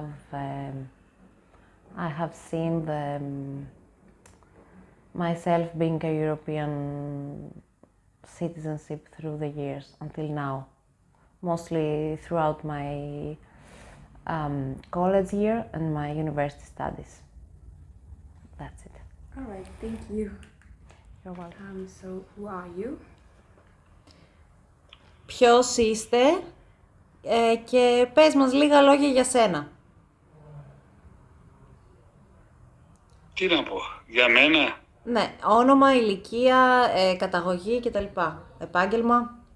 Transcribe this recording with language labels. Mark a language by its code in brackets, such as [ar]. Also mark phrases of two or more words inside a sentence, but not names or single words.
[en] have seen myself being a European citizenship through the years until now, mostly throughout my college year and my university studies. That's it. All right, thank you. You're welcome. So, who are you? [el] Ποιος είστε και πες μας λίγα λόγια για σένα. Τι να πω, για μένα? Ναι, όνομα, ηλικία, καταγωγή κτλ. Επάγγελμα.